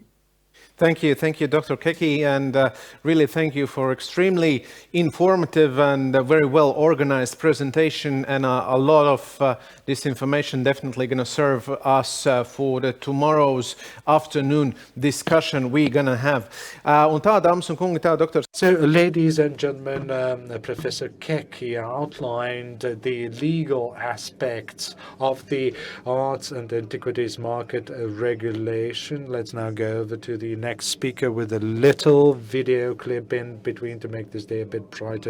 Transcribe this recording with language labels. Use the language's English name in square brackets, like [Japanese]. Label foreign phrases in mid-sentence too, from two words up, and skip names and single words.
[English] Thank you, Dr. Keki, and really thank you for extremely informative and very well organized presentation, and a lot of this information definitely going to serve us for the tomorrow's afternoon discussion we're going to have. [Latvian] Un tā, dāmas un kungi, tā, Dr. [English] So, ladies and gentlemen, Professor Keki outlined the legal aspects of the arts and antiquities market regulation. Let's now go over to the next speaker with a little video clip in between to make this day a bit brighter.